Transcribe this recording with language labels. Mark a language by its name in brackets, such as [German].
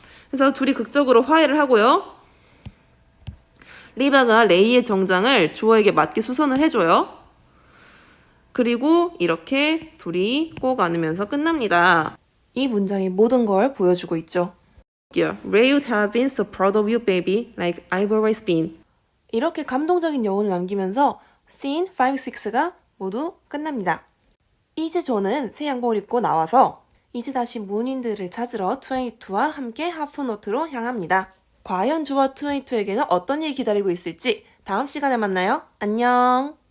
[Korean] 그래서 둘이 극적으로 화해를 하고요. 리바가 레이의 정장을 조에게 맞게 수선을 해줘요. 그리고 이렇게 둘이 꼭 안으면서 끝납니다. 이 문장이 모든 걸 보여주고 있죠. [English] Ray would have been so proud of you, baby, like I've always been. [Korean] 이렇게 감동적인 여운을 남기면서 Scene 5, 6가 모두 끝납니다. 이제 조는 새 양복을 입고 나와서 이제 다시 문인들을 찾으러 22와 함께 하프노트로 향합니다. 과연 조와 22에게는 어떤 일이 기다리고 있을지 다음 시간에 만나요. 안녕!